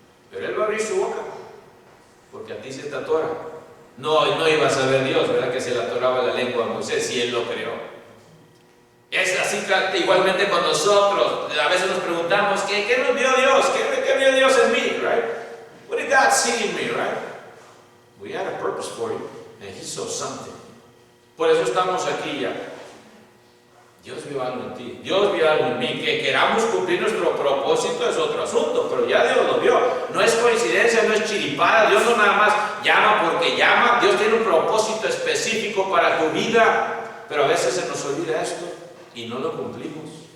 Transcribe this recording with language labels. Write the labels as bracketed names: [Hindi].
[Spanish] Pero él va a abrir su boca, porque a ti se te atora. No iba a saber Dios, ¿verdad?, que se le atoraba la lengua a Moisés, si él lo creó. Es así igualmente con nosotros. A veces nos preguntamos, ¿qué nos vio Dios? ¿Qué vio Dios en mí? [English] Right? What did God see in me? Right? We had a purpose for you, and He saw something. [Spanish] Por eso estamos aquí ya. Dios vio algo en ti, Dios vio algo en mí. Que queramos cumplir nuestro propósito es otro asunto, pero ya Dios lo vio. No es coincidencia, no es chiripada. Dios no nada más llama porque llama. Dios tiene un propósito específico para tu vida, pero a veces se nos olvida esto y no lo cumplimos.